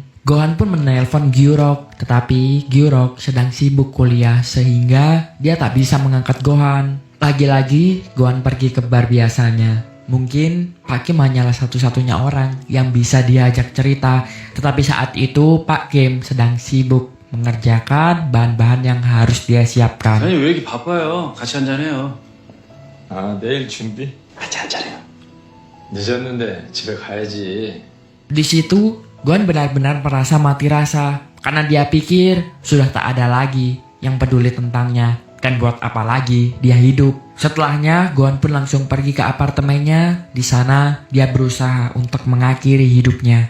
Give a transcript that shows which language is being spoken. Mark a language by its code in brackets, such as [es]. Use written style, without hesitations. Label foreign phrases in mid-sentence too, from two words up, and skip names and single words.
[id] Gohan pun menelpon Gyurok, tetapi Gyurok sedang sibuk kuliah sehingga dia tak bisa mengangkat Gohan. Lagi-lagi, Gohan pergi ke bar biasanya. Mungkin Pak Kim hanyalah satu-satunya orang yang bisa diajak cerita, tetapi saat itu Pak Kim sedang sibuk mengerjakan bahan-bahan yang harus dia siapkan. [ko] 아니 왜 이렇게 바빠요? 같이 한잔해요. 아, 내일 준비? 같이 한잔해요. 늦었는데 집에 가야지. [id] Di situ, Gohan benar-benar merasa mati rasa karena dia pikir sudah tak ada lagi yang peduli tentangnya. Dan buat apa lagi dia hidup. Setelahnya, Gohan pun langsung pergi ke apartemennya. Di sana, dia berusaha untuk mengakhiri hidupnya.